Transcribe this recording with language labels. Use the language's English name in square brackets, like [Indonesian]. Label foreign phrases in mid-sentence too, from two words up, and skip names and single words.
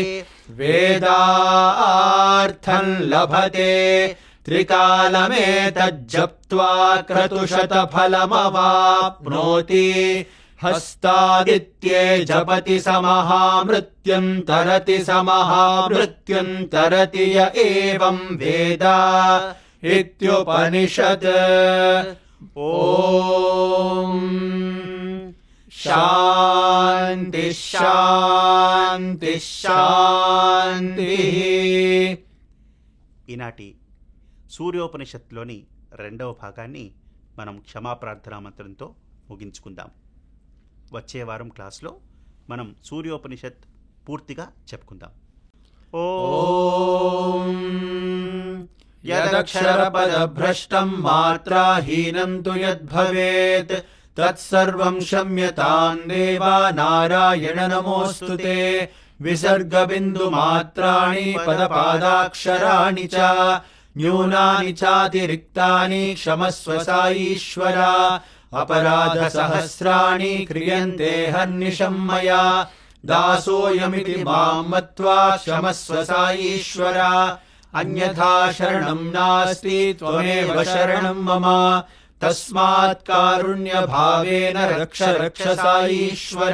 [Sanskrit] वेदार्थं लभते त्रिकालमेतज्जप्त्वा क्रतुशतफलमवाप्नोति हस्तादित्ये जपति स महामृत्युं तरति स महामृत्युं तरति य एवं वेद इत्युपनिषत्। ॐ शान्ति शान्ति शान्तिः। [Telugu] ఈనాటి సూర్యోపనిషత్తులోని రెండవ భాగాన్ని మనం క్షమాప్రార్థనా మంత్రంతో ముగించుకుందాం. వచ్చే వారం క్లాస్లో మనం సూర్యోపనిషత్ పూర్తిగా చెప్పుకుందాం. [Sanskrit] ఓం యదక్షరపదభ్రష్టం మాత్రాహీనం తు యద్భవేత్ తత్సర్వం క్షమ్యతాం దేవా నారాయణ నమోస్తుతే. విసర్గబిందుమాత్రాణి పదపాదాక్షరాణి చ న్యూనాని చాతిరిక్తాని క్షమస్వ సాయీశ్వర. अपराधसहस्राणि क्रियन्ते हर्निशं मया दासोऽयमिति मां मत्वा क्षमस्व साईश्वर. अन्यथा शरणं नास्ति त्वमेव शरणं मम तस्मात् कारुण्यभावेन रक्ष रक्ष साईश्वर.